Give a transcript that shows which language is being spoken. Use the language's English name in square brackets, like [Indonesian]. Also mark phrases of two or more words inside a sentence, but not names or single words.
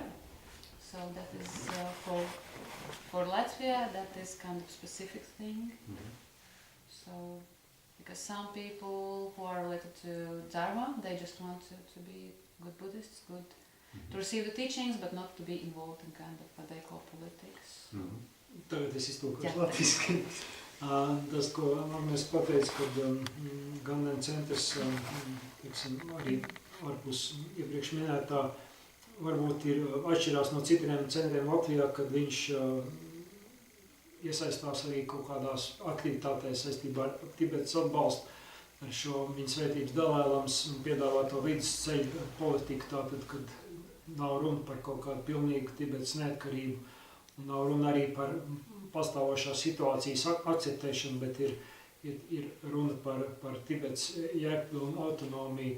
[English] So that is for Latvia, that is kind of specific thing. So because some people who are related to Dharma, they just want to be good Buddhists, to receive the teachings, but not to be involved in kind of what they call politics. [Latvian] Tagad es iztulkošu latviski. Tas, ko Agnēs pateica, kad Ganden centrs, teiksim, arī ārpus iepriekš minētā, varbūt ir atšķirās no citiem centriem Latvijā, kad viņš iesaistās arī kaut kādās aktivitātēs saistībā ar Tibetas atbalstu, ar šo viņa svētības Dalai-Lamas piedāvāto vidusceļu politiku, tātad, kad nav runa par kaut kādu pilnīgu Tibetas neatkarību, un nav runa arī par pastāvošās situācijas akceptēšanu, bet ir runa par Tibetas jēgpilnu autonomiju.